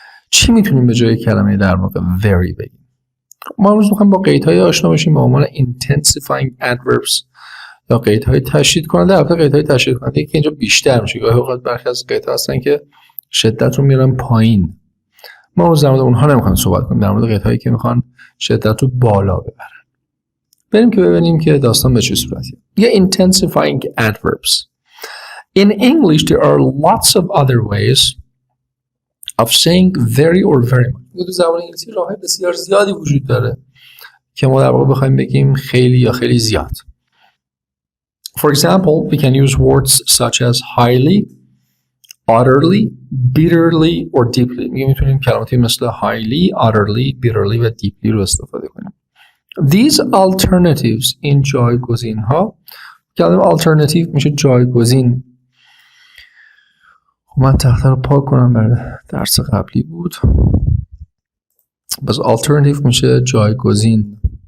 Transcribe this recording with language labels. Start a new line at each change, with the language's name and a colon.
Persian: چی میتونیم به جای کلمه در واقع very بگیم؟ ما امروز میخوایم با قیدهای آشنا باشیم به عنوان intensifying adverbs یا قیدهای تشدید کننده. البته قیدهای تشدید کننده که اینجا بیشتر میشه، گاهی اوقات برخی از قیدها هستن که شدت رو میارن پایین. ما امروز در مورد اونها نمیخوایم صحبت کنیم، در مورد قیدهایی که میخوان شدت رو بالا ببرن. بریم که ببینیم که داستان به چه صورتیه. یه intensifying adverbs.
English: In English there are lots of other ways of saying very or very much.
Persian: تو زبان انگلیسی راه‌های بسیار زیادی وجود داره که ما در واقع بخوایم بگیم خیلی یا خیلی زیاد.
English: For example, we can use words such as highly, utterly, bitterly or deeply.
Persian: میتونیم کلماتی مثل highly, utterly, bitterly و deeply رو استفاده کنیم.
English: These alternatives
Persian: این جایگزین ها، کلمه alternative میشه جایگزین. من تخته رو پاک کنم، برای درس قبلی بود. بس alternative میشه جایگزین.